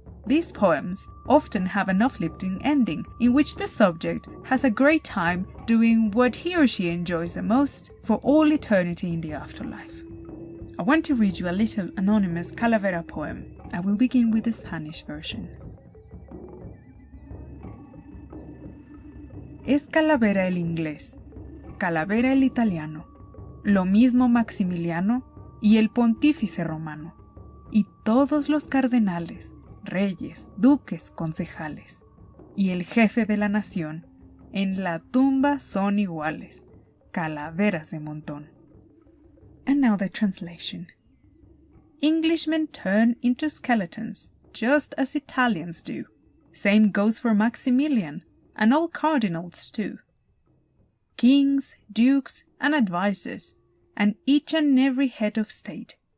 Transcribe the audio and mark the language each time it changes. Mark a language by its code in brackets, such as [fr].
[en] These poems often have an uplifting ending in which the subject has a great time doing what he or she enjoys the most for all eternity in the afterlife. I want to read you a little anonymous calavera poem. I will begin with the Spanish version. [es] Es calavera el inglés, calavera el italiano, lo mismo Maximiliano y el pontífice romano, y todos los cardenales, reyes, duques, concejales, y el jefe de la nación, en la tumba son iguales, calaveras de montón. [en] And now the translation. Englishmen turn into skeletons, just as Italians do. Same goes for Maximilian, and all cardinals too. Kings, dukes, and advisers, and each and every head of state.